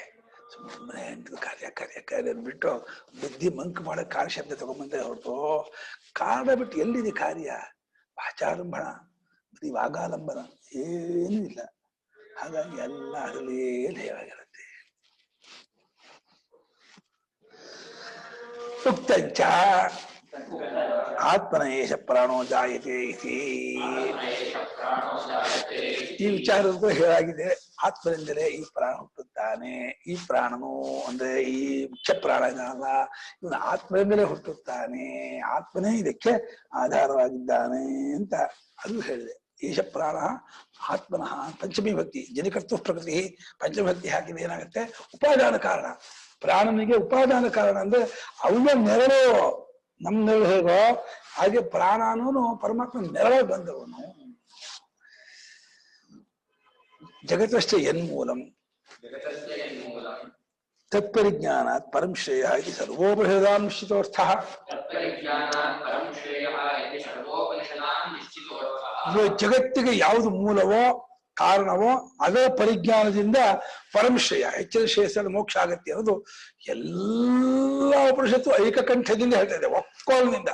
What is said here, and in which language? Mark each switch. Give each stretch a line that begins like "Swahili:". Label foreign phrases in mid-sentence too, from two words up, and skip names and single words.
Kannada: ಸುಮ್ಮನೆ ಕಾರ್ಯ ಕಾರ್ಯ ಕಾರ್ಯ ಅಂದ್ಬಿಟ್ಟು ಬುದ್ಧಿ ಮಂಕ್ ಮಾಡೋ ಕಾರ್ಯ ಶಬ್ದ ತಗೊಂಬಂದ್ರೆ ಹೊರತು ಕಾರಣ ಬಿಟ್ಟು ಎಲ್ಲಿದೆ ಕಾರ್ಯ? ವಾಚಾರಂಭಣ, ಬರೀ ವಾಗಾಲಂಬನ ಏನೂ ಇಲ್ಲ. ಹಾಗಾಗಿ ಎಲ್ಲ ಅದರಲ್ಲಿಯೇ ಲಯವಾಗಿರುತ್ತೆ.
Sanskrit: ಉಕ್ತಂಚ ಆತ್ಮನ ಏಷ ಪ್ರಾಣೋ ಜಾಯತೆ ಇತಿ.
Kannada: ಈ ವಿಚಾರದ ಹೇಳಾಗಿದೆ. ಆತ್ಮದಿಂದಲೇ ಈ ಪ್ರಾಣ ಹುಟ್ಟುತ್ತಾನೆ. ಈ ಪ್ರಾಣನು ಅಂದ್ರೆ ಈ ಮುಖ್ಯ ಪ್ರಾಣ ಅಲ್ಲ, ಇವನು ಆತ್ಮದಿಂದಲೇ ಹುಟ್ಟುತ್ತಾನೆ. ಆತ್ಮನೇ ಇದಕ್ಕೆ ಆಧಾರವಾಗಿದ್ದಾನೆ ಅಂತ ಅದು ಹೇಳಿದೆ.
Sanskrit: ಈಶ ಪ್ರಾಣ ಆತ್ಮನಃ ಪಂಚಮಿ ಭಕ್ತಿ, ಜನಿಕರ್ತು ಪ್ರಕೃತಿ ಪಂಚಮಿ ಭಕ್ತಿ
Kannada: ಹಾಕಿದ್ರೆ ಏನಾಗುತ್ತೆ? ಉಪಾದಾನ ಕಾರಣ. ಪ್ರಾಣನಿಗೆ ಉಪಾದಾನ ಕಾರಣ ಅಂದ್ರೆ ಅವನ ನೆರಳು, ನಮ್ಮ ನೆರಳು ಹೇಗೋ ಹಾಗೆ ಪ್ರಾಣ ಅನ್ನೋನು ಪರಮಾತ್ಮ ನೆರಳು ಬಂದವನು.
Sanskrit: ಜಗತಶ್ಚ ಯನ್ಮೂಲಂ ತತ್ಪರಿಜ್ಞಾನಾತ್ ಪರಂ ಶ್ರೇಯ ಇತಿ ಸರ್ವೋಪನಿಷದಾಂ ನಿಶ್ಚಿತೋರ್ಥಃ.
Kannada: ಜಗತ್ತಿಗೆ ಯಾವುದು ಮೂಲವೋ ಕಾರಣವೋ ಅದರ ಪರಿಜ್ಞಾನದಿಂದ ಪರಮಶ್ರೇಯ, ಹೆಚ್ಚಿನ ಶ್ರೇಯಸ್ಸಲ್ಲಿ ಮೋಕ್ಷ ಆಗತ್ತೆ ಅನ್ನೋದು ಎಲ್ಲ ಉಪನಿಷತ್ತು ಏಕಕಂಠದಿಂದ ಹೇಳ್ತಾ ಇದೆ, ಒಕ್ಕೋಲಿನಿಂದ.